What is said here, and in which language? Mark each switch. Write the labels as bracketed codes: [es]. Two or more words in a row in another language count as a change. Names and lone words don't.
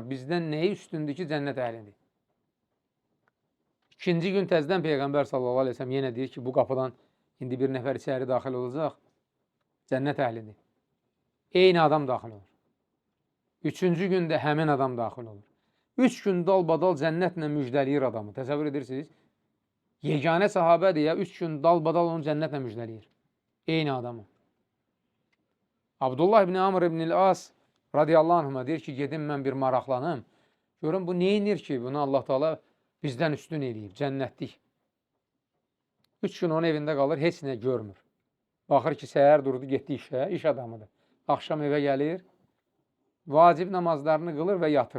[az] Bizdən nəyi üstündür ki, cənnət əhlidir? İkinci gün təzdən Peyğəmbər s.ə.v yenə deyir ki, bu qapıdan indi bir nəfər içəri daxil olacaq, cənnət əhlidir. Eyni adam daxil olur. Üçüncü gündə həmin adam daxil olur. 3 gün dalbadal cənnətlə müjdəliyir adamı. Təsəvvür edirsiniz? Yeganə sahabədir ya, 3 gün dalbadal onu cənnətlə müjdəliyir. Eyni adamı. Abdullah ibn Amr ibn As [ar] رضي الله عنهما [az] deyir ki, gedim mən bir maraqlanım. Görün bu neyinir ki, bunu [ar] الله تعالى [az] bizdən üstün eləyib, cənnətlik. 3 gün onun evində qalır, heç nə görmür. Baxır ki, səhər durdu, getdi işə, iş adamıdır. Axşam evə gəlir, vacib namazlarını qılır və yatır.